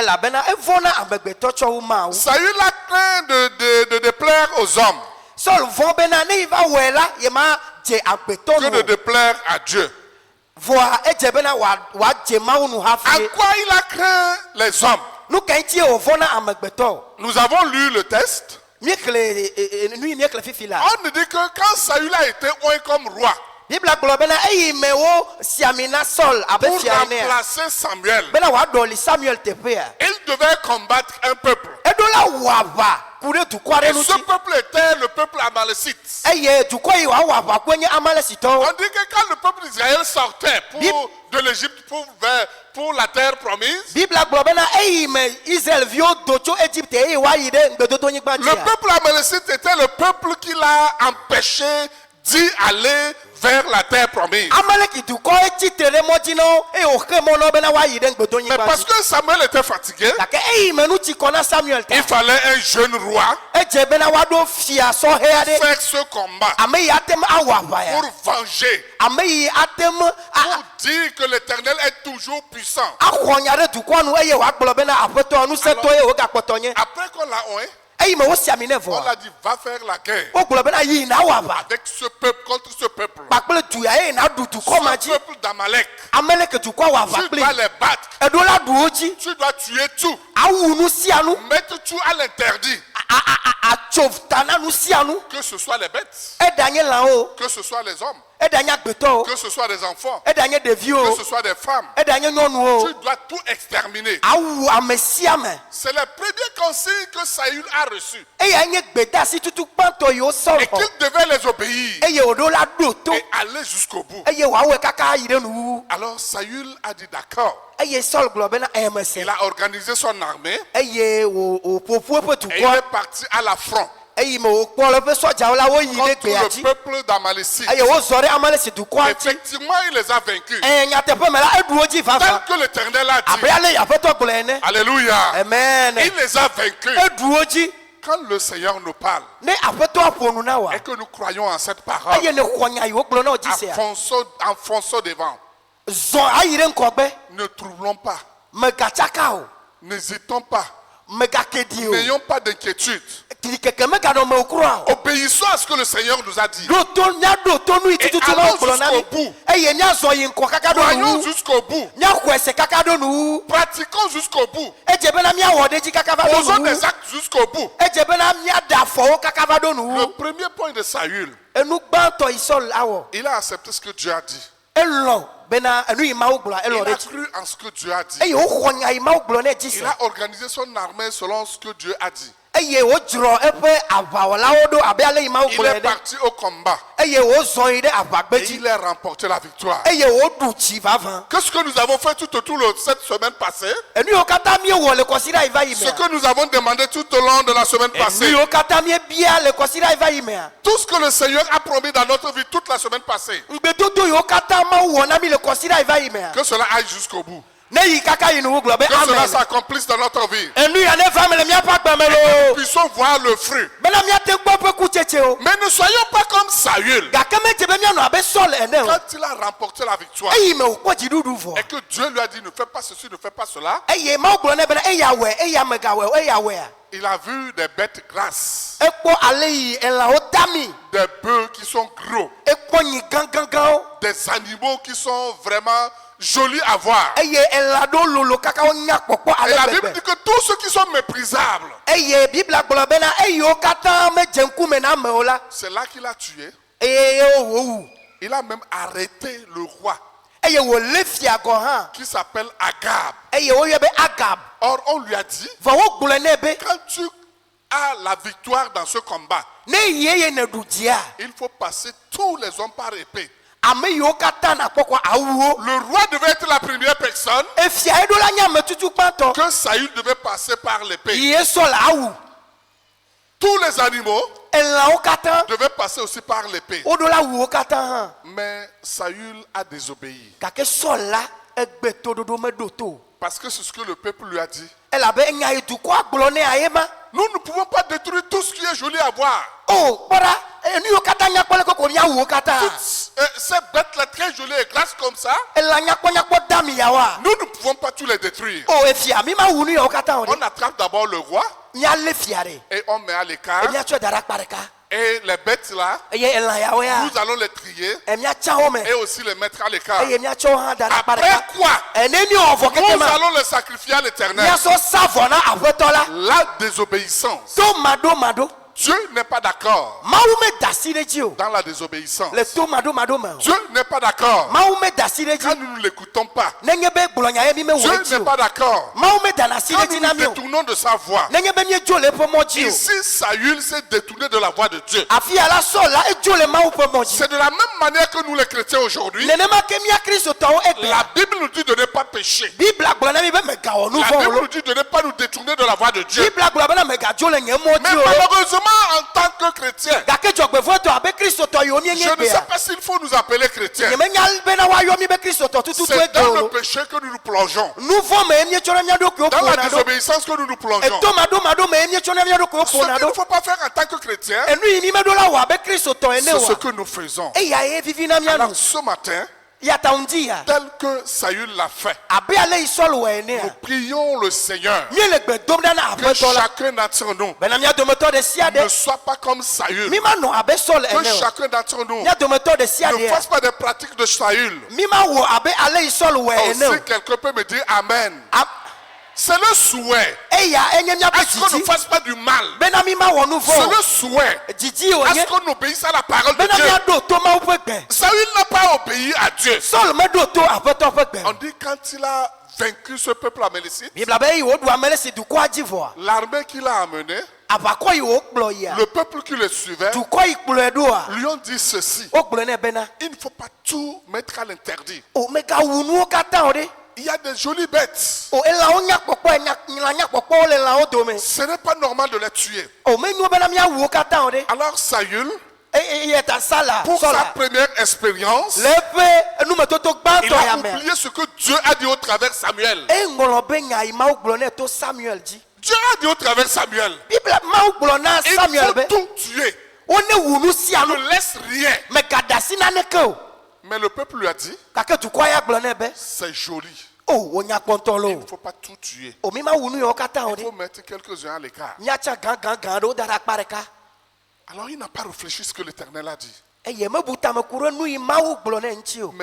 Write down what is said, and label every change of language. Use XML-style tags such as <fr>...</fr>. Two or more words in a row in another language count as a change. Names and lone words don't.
<fr>Saül a craint de déplaire aux hommes que de déplaire à Dieu. À quoi il a craint les hommes? Nous avons lu le test. On nous dit que quand Saül a été oint comme roi,</fr> <ee>Bible gblɔ bena eyi me wo siamina Saul abe</ee> <fr>pour</fr> <ee>fia ene</ee> <fr>remplacer Samuel.</fr> <ee>bena w'adɔli Samuel teƒea.</ee> <fr>Il devait combattre un peuple.</fr> <ee>Eɖo la wɔ aʋa ku ɖe dukɔ aɖe</ee> <fr>Et ce</fr> <ee>ŋuti.</ee> <fr>peuple était le peuple amalécite.</fr> <ee>Eye dukɔ yi wòawɔ aʋa kue nye Amalekitɔwo.</ee> <fr>On dit que quand le peuple d'Israël sortait de l'Égypte pour la terre promise,</fr> <ee>Bible gblɔ bena eyi me Israelviwo do tso Egypte eye woayi ɖe ŋgbedodonyigba le dzia.</ee> <fr>peuple amalécite était le peuple qui l'a empêché d'y aller vers la terre promise.</fr> <ee>Amaleki dukɔ etsitre ɖe mɔdzi na wo eye wòxe mɔ na wo bena woayi ɖe</ee> <fr>Mais</fr> <ee>ŋgbedonyigba</ee> <fr>parce</fr> <ee>dzi.</ee> <fr>que Samuel était fatigué,</fr> <ee>Gake eyi me nu tsi kɔ na Samuel ta.</ee> <fr>il fallait un jeune roi</fr> <ee>Edze bena woaɖo fia sɔhɛ aɖe.</ee> <fr>faire ce combat</fr> <ee>Ame yi ate ŋu awɔ aʋa ya.</ee> <fr>pour venger,</fr> <ee>Ame yi ate ŋu</ee> <fr>pour dire que l'Éternel est toujours puissant.</fr> <ee>axɔ nya ɖe dukɔa nu eye wòagblɔ bena aƒetɔ nusẽtɔ ye wògakpɔtɔ nye.</ee> <fr>Après qu'on l'a oué,</fr> <ee>Eyi me wosi ami ne</ee> <fr>on</fr> <ee>vɔ.</ee> <fr>l'a dit va faire la guerre</fr> <ee>Wogblɔ bena yi na wɔ aʋa.</ee> <fr>avec ce peuple, contre ce peuple.</fr> <ee>Kpakple du ya eye na ɖu dukɔ ma</ee> <fr>Ce</fr> <ee>dzi.</ee> <fr>peuple d'Amalek.</fr> <ee>Amaleki dukɔ wɔ aʋa</ee> <fr>Tu</fr> <ee>kpli.</ee> <fr>dois les battre.</fr> <ee>Eɖo la ɖuwo dzi.</ee> <fr>Tu dois tuer tout.</fr> <ee>Awu nu sia nu.</ee> <fr>Mettre tout à l'interdit.</fr> <ee>Atso ta na nu sia nu.</ee> <fr>Que ce soit les bêtes,</fr> <ee>Eda nye lãwo.</ee> <fr>que ce soit les hommes,</fr> <ee>Eda nye agbetɔwo.</ee> <fr>que ce soit des enfants,</fr> <ee>Eda nye</ee> <fr>que</fr> <ee>ɖeviwo.</ee> <fr>ce soit des femmes.</fr> <ee>Eda nye nyɔnuwo.</ee> <fr>Tu dois tout exterminer.</fr> <ee>Awu ame sia me.</ee> <fr>C'est le premier conseil que Saül a reçu.</fr> <ee>Eya nye gbedasi tutu gbãtɔ yiwo Saul</ee> <fr>Et</fr> <ee>xɔ.</ee> <fr>qu'il devait les obéir</fr> <ee>Eye wòɖo la ɖo to.</ee> <fr>et aller jusqu'au bout.</fr> <ee>Eye wòawɔe kaka ayi ɖe nuwuwu.</ee> <fr>Alors Saül a dit d'accord.</fr> <ee>Eye Saul gblɔ bena mese.</ee> <fr>Il a organisé son armée</fr> <ee>Eye wòƒoƒu eƒe</ee> <fr>et il</fr> <ee>dukɔ.</ee> <fr>est parti à l'affront</fr> <ee>Eyi me wòkpɔ le eƒe sɔdzawo la woyi ɖe</ee> <fr>contre</fr> <ee>gbea</ee> <fr>le</fr> <ee>dzi.</ee> <fr>peuple d'Amalécite.</fr> <ee>Eye wozɔ ɖe Amaleki dukɔa ŋuti.</ee> <fr>Effectivement, il les a vaincus.</fr> <ee>Nyateƒe me la eɖu wo dzi</ee> <fr>Tel</fr> <ee>vava.</ee> <fr>que l'Éternel a</fr> <ee>Abe</ee> <fr>dit.</fr> <ee>ale aƒetɔ gblɔ ene.</ee> <fr>Alléluia. Amen. Il les a vaincus.</fr> <ee>Eɖu wo dzi.</ee> <fr>Quand le Seigneur nous parle</fr> <ee>Ne aƒetɔa ƒo nu na wa.</ee> <fr>et que nous croyons en cette parole,</fr> <ee>Eye ne xɔ nya yi wogblɔ na wo dzi sea.</ee> <fr>enfonçons devant.</fr> <ee>Zɔ ayi ɖe ŋgɔgbe.</ee> <fr>Ne troublons pas.</fr> <ee>Megatsaka o.</ee> <fr>N'hésitons pas.</fr> <ee>Megakedi o.</ee> <fr>N'ayons pas d'inquiétude.</fr> <ee>Keke meganɔ me o kura o.</ee> <fr>Obéissons à ce que le Seigneur nous a dit.</fr> <ee>Ɖo to míaɖo to nu yi tututu na</ee> <fr>allons</fr> <ee>wogblɔ na mi.</ee> <fr>jusqu'au bout.</fr> <ee>Eye míazɔ yi ŋkɔ kaka ɖo</ee> <fr>Croyons</fr> <ee>nuwu.</ee> <fr>jusqu'au bout.</fr> <ee>Míaxɔe se kaka ɖo nuwu.</ee> <fr>Pratiquons jusqu'au bout.</fr> <ee>Edze bena míawɔ ɖe dzi kaka va ɖo</ee> <fr>Posons</fr> <ee>nuwu.</ee> <fr>des actes jusqu'au bout.</fr> <ee>Edze bena míaɖe afɔwo kaka va ɖo</ee> <fr>Le</fr> <ee>nuwu.</ee> <fr>premier point de Saül,</fr> <ee>Enu gbãtɔ yi Saul awɔ.</ee> <fr>il a accepté ce que Dieu a dit.</fr> <ee>Elɔ bena enu yi Mawu gblɔa</ee> <fr>Il</fr> <ee>elɔ ɖe</ee> <fr>a</fr> <ee>dzi.</ee> <fr>cru en ce que Dieu a dit.</fr> <ee>Eye woxɔ nya yi Mawu gblɔ ne dzi</ee> <fr>Il</fr> <ee>se.</ee> <fr>a organisé son armée selon ce que Dieu a dit.</fr> <ee>Eye wodzrɔ eƒe aʋawɔlawo ɖo abe ale yi Mawu</ee> <fr>Il</fr> <ee>gblɔ</ee> <fr>est</fr> <ee>ene.</ee> <fr>parti au combat</fr> <ee>Eye wozɔ yi ɖe aʋagbe</ee> <fr>et</fr> <ee>dzi.</ee> <fr>il a remporté la victoire.</fr> <ee>Eye woɖu tsi vavã.</ee> <fr>Qu'est-ce que nous avons fait tout autour de cette semaine passée?</fr> <ee>Enu yiwo katã miewɔ le kɔsiɖa yi va yi</ee> <fr>Ce</fr> <ee>mea.</ee> <fr>que nous avons demandé tout au long de la semaine</fr> <ee>Enu</ee> <fr>passée.</fr> <ee>yiwo katã miebia le kɔsiɖa yi va yi mea.</ee> <fr>Tout ce que le Seigneur a promis dans notre vie toute la semaine passée.</fr> <ee>Ŋgbedodo yiwo katã Mawu wɔ na mi le kɔsiɖa yi va yi mea.</ee> <fr>Que cela aille jusqu'au bout.</fr> <ee>Ne yi kaka yi nuwu gblɔ be</ee> <fr>Que cela</fr> <ee>amen.</ee> <fr>s'accomplisse dans notre vie.</fr> <ee>Enu ya ne va me le míaƒe agbame lo.</ee> <fr>Puissons voir le fruit.</fr> <ee>Bena míate kpɔ ƒe kutsetsewo.</ee> <fr>Mais ne soyons pas comme Saül.</fr> <ee>Gake medze be míanɔ abe Saul ene o.</ee> <fr>Quand il a remporté la victoire</fr> <ee>Eyi me wòkpɔ dziɖuɖu vɔ.</ee> <fr>et que Dieu lui a dit ne fais pas ceci, ne fais pas cela,</fr> <ee>Eye Mawu gblɔ nɛ bena eya wɔe eya megawɔe o eya wɔea.</ee> <fr>il a vu des bêtes grasses,</fr> <ee>Ekpɔ ale yi elãwo dami.</ee> <fr>des bœufs qui sont gros,</fr> <ee>Ekpɔ nyi gãgãgãwo.</ee> <fr>des animaux qui sont vraiment jolis à voir.</fr> <ee>Eye elã ɖewo lolo kaka wonya kpɔkpɔ</ee> <fr>Et</fr> <ee>ale</ee> <fr>la Bible</fr> <ee>gbegbe.</ee> <fr>dit que tous ceux qui sont méprisables,</fr> <ee>Eye Biblia gblɔ bena eyiwo katã medze ŋkume na amewo la.</ee> <fr>c'est là qu'il a tué.</fr> <ee>Eye wowu.</ee> <fr>Il a même arrêté le roi</fr> <ee>Eye wòlé fia gɔ hã.</ee> <fr>qui s'appelle Agab.</fr> <ee>Eye woyɔ be Agab.</ee> <fr>Or, on lui a dit,</fr> <ee>Vɔ wogblɔ nɛ be</ee> <fr>quand tu as la victoire dans ce combat,</fr> <ee>ne yi eye ne ɖu dzia.</ee> <fr>il faut passer tous les hommes par épée.</fr> <ee>Ame yiwo katã nakpɔkɔ awuwo.</ee> <fr>Le roi devait être la première personne</fr> <ee>Efia eɖo la nye ametutu gbãtɔ.</ee> <fr>que Saül devait passer par l'épée.</fr> <ee>Yi Saul awu.</ee> <fr>Tous les animaux</fr> <ee>Elãwo katã</ee> <fr>devaient passer aussi par l'épée.</fr> <ee>woɖo la wuwo katã hã.</ee> <fr>Mais Saül a désobéi.</fr> <ee>Gake Saul la egbe toɖoɖo meɖo to o.</ee> <fr>Parce que c'est ce que le peuple lui a dit.</fr> <ee>Elabe enya yi dukɔa gblɔ nɛ aye ma.</ee> <fr>Nous ne pouvons pas détruire tout ce qui est joli à voir.</fr> <ee>O kpɔɖa enu yiwo katã nyakpɔ le koko míawuwo katã.</ee> <fr>Ces bêtes-là très jolies et grasses comme ça,</fr> <ee>Elã nyakpɔnyakpɔ dami yawoa.</ee> <fr>nous ne pouvons pas tous les détruire.</fr> <ee>O efia mi ma wu nu yawo katã o de.</ee> <fr>On attrape d'abord le roi</fr> <ee>Míalé fia ɖe.</ee> <fr>et on met à l'écart.</fr> <ee>Míatsɔe da ɖe akpa ɖeka.</ee> <fr>Et les bêtes-là,</fr> <ee>Eye elã yawo ya.</ee> <fr>nous allons les trier</fr> <ee>Míatsa wo me.</ee> <fr>et aussi les mettre à l'écart.</fr> <ee>Eye míatsɔ wo hã da ɖe akpa</ee> <fr>Après</fr> <ee>ɖeka.</ee> <fr>quoi,</fr> <ee>Ene mi wɔ vɔ keke</ee> <fr>nous</fr> <ee>ma.</ee> <fr>allons les sacrifier à l'Éternel.</fr> <ee>Míasɔ sa vɔ na aƒetɔ la.</ee> <fr>La désobéissance</fr> <ee>To maɖo maɖo.</ee> <fr>Dieu n'est pas d'accord</fr> <ee>mawu me dasi ɖe dzi o</ee> <fr>dans la désobéissance.</fr> <ee>le to maɖomaɖo me o</ee> <fr>Dieu n'est pas d'accord</fr> <ee>mawu me dasi ɖe</ee> <fr>quand</fr> <ee>dzi</ee> <fr>nous ne l'écoutons pas.</fr> <ee>nenye be gblɔnya ye mi me</ee> <fr>Dieu</fr> <ee>wɔ dzi</ee> <fr>n'est</fr> <ee>o</ee> <fr>pas d'accord</fr> <ee>mawu me dana asi</ee> <fr>quand</fr> <ee>ɖe dzi</ee> <fr>nous</fr> <ee>na</ee> <fr>nous</fr> <ee>mi o</ee> <fr>détournons de sa voix.</fr> <ee>nenye be míedzo le eƒe mɔ dzi o</ee> <fr>Ici, Saül s'est détourné de la voix de Dieu.</fr> <ee>afi ya la Sɔl la edzo le mawu ƒe mɔ dzi</ee> <fr>C'est de la même manière que nous les chrétiens aujourd'hui.</fr> <ee>nenema ke mía kristotɔwo</ee> <fr>La</fr> <ee>egbea</ee> <fr>Bible nous dit de ne pas pécher.</fr> <ee>bibla gblɔ na mi be megawɔ nu</ee> <fr>La</fr> <ee>vɔ̃ o</ee> <fr>Bible</fr> <ee>lo</ee> <fr>nous dit de ne pas nous détourner de la voix de Dieu.</fr> <ee>bibla gblɔ bena megadzo le nye mɔ</ee> <fr>Mais</fr> <ee>dzi o lo</ee> <fr>malheureusement, en tant que chrétien,</fr> <ee>gake dzɔgbevɔtɔ abe kristotɔ yiwo</ee> <fr>je</fr> <ee>míenye</ee> <fr>ne sais</fr> <ee>gbea</ee> <fr>pas s'il faut nous appeler chrétiens.</fr> <ee>nyemenya bena woayɔ mi be kristotɔ tututu</ee> <fr>C'est</fr> <ee>ege</ee> <fr>dans</fr> <ee>o</ee> <fr>le</fr> <ee>lo</ee> <fr>péché que nous nous plongeons.</fr> <ee>nu vɔ me ye míetsɔ na mía ɖokuiwo</ee> <fr>Dans la</fr> <ee>ƒona ɖo</ee> <fr>désobéissance que nous nous plongeons.</fr> <ee>eto maɖomaɖo me ye míetsɔ na mía ɖokuiwo</ee> <fr>Ce</fr> <ee>ƒona</ee> <fr>qu'il ne</fr> <ee>ɖo</ee> <fr>faut pas faire en tant que chrétien,</fr> <ee>enu yi mi meɖo la wɔ abe kristotɔ ene</ee> <fr>c'est ce</fr> <ee>oa</ee> <fr>que nous faisons.</fr> <ee>eya ye vivi na mía</ee> <fr>Alors</fr> <ee>nu</ee> <fr>ce matin,</fr> <ee>yata ŋdi ya</ee> <fr>tel que Saül l'a fait,</fr> <ee>abe ale yi Sɔl wɔ enea</ee> <fr>nous prions le Seigneur</fr> <ee>míele gbe dom ɖa na</ee> <fr>que</fr> <ee>aƒetɔ la</ee> <fr>chacun d'entre nous</fr> <ee>bena mía dometɔ ɖe sia</ee> <fr>ne</fr> <ee>ɖe</ee> <fr>soit pas comme Saül.</fr> <ee>mi ma nɔ abe Sɔl</ee> <fr>Que</fr> <ee>ene o</ee> <fr>chacun d'entre nous</fr> <ee>mía dometɔ ɖe sia</ee> <fr>ne</fr> <ee>ɖea</ee> <fr>fasse pas des pratiques de Saül.</fr> <ee>mi ma wɔ abe ale yi Sɔl wɔ ene o</ee> <fr>Aussi, quelqu'un peut me dire Amen. A- C'est le souhait.</fr> <ee>eya enye míaƒe</ee> <fr>Est-ce qu'on ne</fr> <ee>didi</ee> <fr>fasse pas du mal?</fr> <ee>bena mi ma wɔ nu</ee> <fr>C'est</fr> <ee>vɔ</ee> <fr>le souhait.</fr> <ee>o didi wònye</ee> <fr>Est-ce qu'on obéisse à la parole de</fr> <ee>bena</ee> <fr>Dieu?</fr> <ee>míaɖo to mawu ƒe gbe</ee> <fr>Saül n'a pas obéi à Dieu.</fr> <ee>Sɔl meɖo to aƒetɔ ƒe gbe</ee> <fr>On dit quand il a vaincu ce peuple amélécite,</fr> <ee>bibla be yi woɖu ame le si dukɔa dzi vɔa</ee> <fr>l'armée qu'il a amenée,</fr> <ee>aʋakɔ yi wokplɔ yia</ee> <fr>le peuple qui le suivait,</fr> <ee>dukɔ yi kplɔe ɖoa</ee> <fr>lui ont dit ceci.</fr> <ee>wogblɔe nɛ bena</ee> <fr>Il ne faut pas tout mettre à l'interdit.</fr> <ee>o megawu nuwo katã o ɖe</ee> <fr>Il y a des jolies bêtes.</fr> <ee>o elãwo nyakpɔkpɔ lã nyakpɔkpɔwo le lãwo dome</ee> <fr>Ce n'est pas normal de les tuer.</fr> <ee>o menyo bena míawu wo katã o ɖe</ee> <fr>Alors Saül,</fr> <ee>eye ta Sala</ee> <fr>pour sa</fr> <ee>Sɔla</ee> <fr>première expérience,</fr> <ee>le eƒe enumetoto</ee> <fr>il</fr> <ee>gbãtɔ</ee> <fr>a</fr> <ee>ya mea</ee> <fr>oublié ce que Dieu a dit au travers Samuel.</fr> <ee>eŋlɔ be nya yi mawu gblɔ nɛ to Samuel dzi</ee> <fr>Dieu a dit au travers Samuel,</fr> <ee>bibla mawu gblɔ na</ee> <fr>il</fr> <ee>Samuel</ee> <fr>faut</fr> <ee>be</ee> <fr>tout tuer.</fr> <ee>wo ne wu nu sia nu</ee> <fr>Ne laisse rien.</fr> <ee>megaɖasi naneke o</ee> <fr>Mais le peuple lui a dit,</fr> <ee>gake dukɔa ya gblɔ nɛ be</ee> <fr>c'est joli.</fr> <ee>o wo nyakpɔntɔ lo</ee> <fr>Il ne faut pas tout tuer.</fr> <ee>o mi ma wu nu yawo katã o</ee> <fr>Il faut</fr> <ee>ɖe</ee> <fr>mettre quelques-uns à l'écart.</fr> <ee>míatsa gãgãgã ɖewo da ɖe akpa ɖeka</ee> <fr>Alors il n'a pas réfléchi ce que l'Éternel a dit.</fr> <ee>eye mebu tameku ɖe nu yi mawu gblɔ nɛ ŋuti o</ee>